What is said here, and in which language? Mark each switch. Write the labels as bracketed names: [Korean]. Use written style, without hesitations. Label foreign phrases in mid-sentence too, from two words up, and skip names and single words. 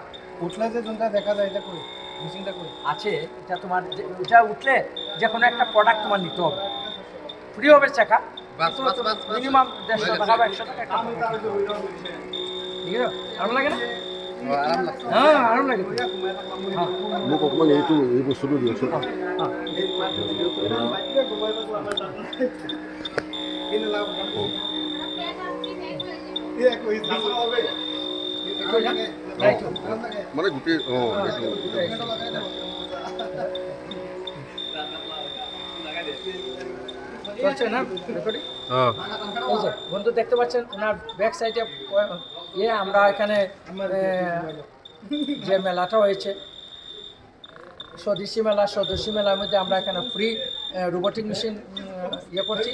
[Bangla] উঠলে যে জনটা দেখা যায়, এটা করে মেশিনটা করে আছে, এটা তোমার এটা উঠলে যে কোনো একটা প্রোডাক্ট তোমার নিতে হবে, ফ্রি হবে চেকা, মিনিমাম 150 টাকা বা 100 টাকা। ঠিক আছে, আরাম লাগে না? হ্যাঁ, আরাম লাগে। [Assamese] মোক অকণমান এই বস্তুটো দিয়কচোন। মানে গোটেই [Bangla] চলছে না রেকর্ডিং? এই যে বন্ধু দেখতে পাচ্ছেন ওনার [English] back side [Bangla] আমরা এখানে যে মেলাটা হয়েছে স্বদেশী মেলার মধ্যে আমরা এখানে [English] free robotic machine [Bangla] করছি।